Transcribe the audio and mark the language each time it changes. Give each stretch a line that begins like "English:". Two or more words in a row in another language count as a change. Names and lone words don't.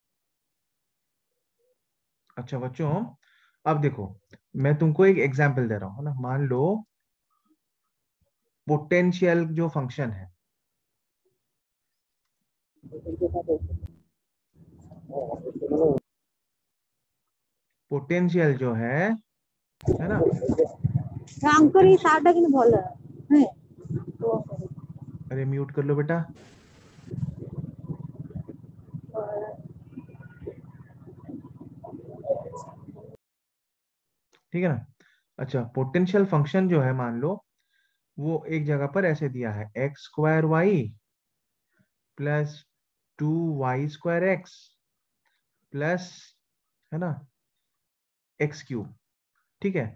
Hindi: अच्छा बच्चों, अब देखो, मैं तुमको एक एग्जाम्पल दे रहा हूँ, है ना? मान लो पोटेंशियल जो फंक्शन है, पोटेंशियल जो है ना?
Odia: ତାଙ୍କରି ସାର୍ଟ କିନ୍ତୁ ଭଲ
Hindi: अरे म्यूट कर लो बेटा, ठीक है ना? अच्छा,
English: potential function
Hindi: जो है, मान लो वो एक जगह पर ऐसे दिया है,
English: x square y plus 2y² x plus,
Hindi: है ना,
English: x cube,
Hindi: ठीक है?